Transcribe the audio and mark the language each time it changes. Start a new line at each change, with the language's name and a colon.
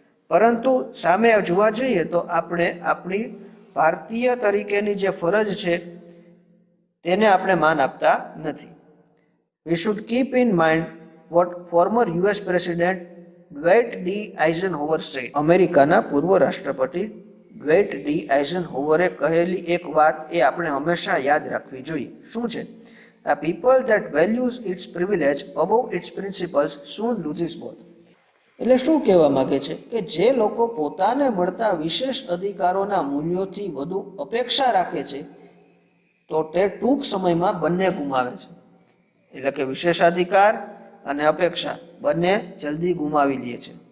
Gujarati: પરંતુ સામે જોવા જઈએ તો આપણે આપણી ભારતીય તરીકેની જે ફરજ છે તેને આપણે માન આપતા નથી.
English: We should keep in mind what former US president Dwight D Eisenhower said.
Gujarati: અમેરિકાના પૂર્વ રાષ્ટ્રપતિ ડ્વેઇટ ડી આઇઝનહોવરે કહેલી એક વાત એ આપણે હંમેશા યાદ રાખવી જોઈએ. શું છે?
English: A people that values its privilege above its principles soon loses both.
Gujarati: એટલે શું કહેવા માંગે છે કે જે લોકો પોતાને મળતા વિશેષ અધિકારોના મૂલ્યોથી વધુ અપેક્ષા રાખે છે તો તે ટૂંક સમયમાં બંને ગુમાવે છે. એટલે કે વિશેષાધિકાર અને અપેક્ષા બંને જલ્દી ગુમાવી લે છે.